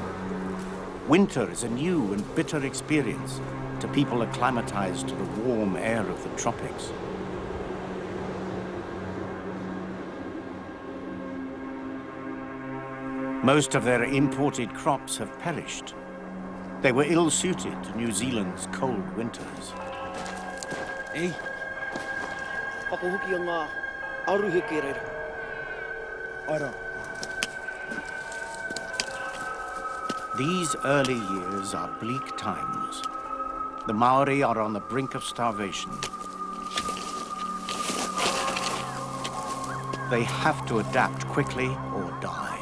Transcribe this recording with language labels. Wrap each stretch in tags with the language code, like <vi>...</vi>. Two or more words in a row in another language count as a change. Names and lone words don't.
<en>Winter is a new and bitter experience to people acclimatized to the warm air of the tropics. Most of their imported crops have perished. They were ill-suited to New Zealand's cold winters. Ei. Pakuhuki ang aruhikirer. Ara. These early years are bleak times. The Maori are on the brink of starvation. They have to adapt quickly or die.</en>